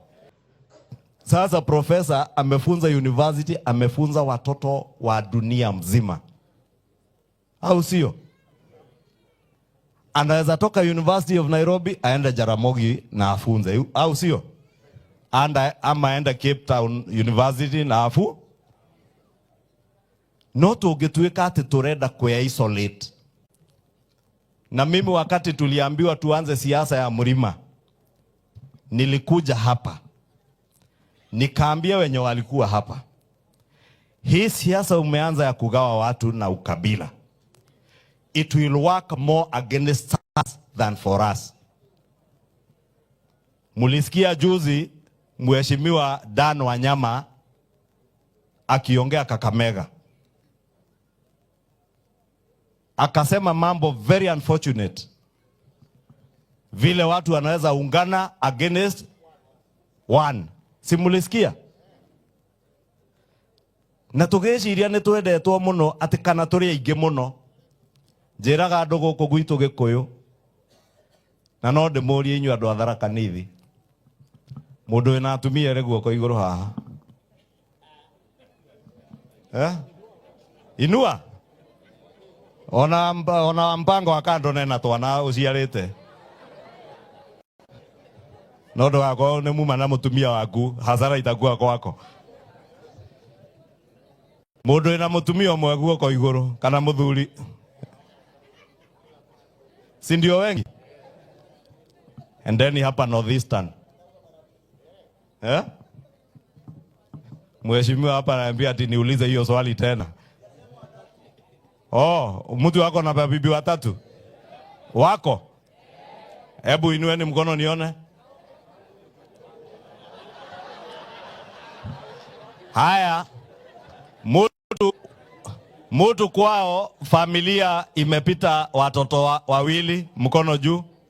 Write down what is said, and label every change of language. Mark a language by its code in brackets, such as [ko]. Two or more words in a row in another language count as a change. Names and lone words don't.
[sw] Sasa profesa amefunza university, amefunza watoto wa dunia mzima, au sio? Anaweza toka University of Nairobi aende Jaramogi na afunze, au sio? Ama aende Cape Town University na afu. [ki] No tungituika ati turenda kwe-isolate. [sw] Na mimi wakati tuliambiwa tuanze siasa ya mlima, nilikuja hapa nikaambia wenye walikuwa hapa, hii siasa umeanza ya kugawa watu na ukabila, [en] it will work more against us than for us. [sw] Mulisikia juzi Mheshimiwa Dan Wanyama akiongea Kakamega, akasema mambo [en] very unfortunate, [sw] vile watu wanaweza ungana [en] against one. [sw] Simulisikia? [ki] Na tugeciria ni twendetwo muno ati kana turi aingi muno. Njiraga andu guku gwitu Gikuyu, na no ndimurie inyu andu a Tharaka Nithi, mundu wina atumia ri guoko iguru haha, inua ona [sw] mpango wa kando [ki] nena twana uciarite, no ndo wako ne muma na mutumia waku, [sw] hasara itakuwa kwako. [ki] Mundu ina mutumia umwe guoko iguru kana muthuri, [sw] si ndio wengi? [en] And then [sw] hapa Northeastern, Mheshimiwa hapa ananiambia ati niulize hiyo swali tena. Mtu wako na bibi watatu wako? Hebu inueni mkono nione. Haya, mtu kwao familia imepita watoto wawili, mkono juu.